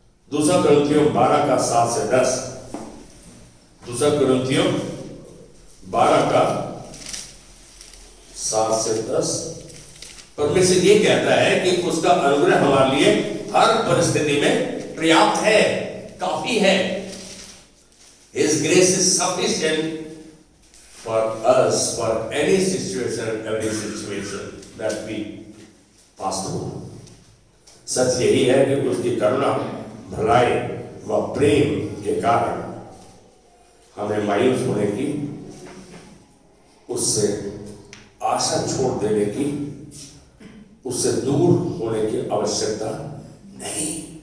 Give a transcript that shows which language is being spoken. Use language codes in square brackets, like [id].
[hi] दूसरा कुरिन्थियों 12 का 7 से 10। दूसरा कुरिन्थियों 12 का 7 से 10। परमेश्वर ये कहता है कि उसका अनुग्रह हमारे लिए हर परिस्थिति में पर्याप्त है, काफी है। [en] His grace is sufficient for us for any situation, every situation that we pass through. [hi] सच यही है कि उसकी करुणा, भलाई व प्रेम के कारण हमें मायूस होने की, उससे आशा छोड़ देने की, उससे दूर होने की आवश्यकता नहीं।